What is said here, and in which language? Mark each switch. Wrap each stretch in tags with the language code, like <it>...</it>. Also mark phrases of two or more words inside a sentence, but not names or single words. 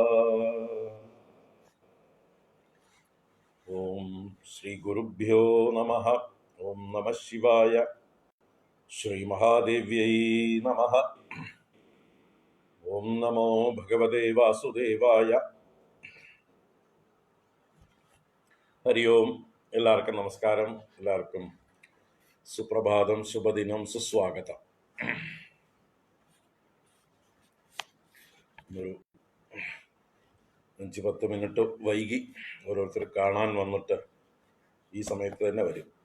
<sa>ओम श्री गुरुभ्यो नमः। ओम नमः शिवाय। श्री महादेव्यै नमः। ओम नमो भगवते वासुदेवाय। हरि ओम।</sa> <ml>എല്ലാവർക്കും നമസ്കാരം. എല്ലാവർക്കും സുപ്രഭാതം, ശുഭദിനം, സുസ്വാഗതം. ഒരു 5-10 മിനിറ്റ് വൈകി ഓരോരുത്തർ കാണാൻ വന്നിട്ട് ഈ സമയത്ത് തന്നെ വരും.</ml>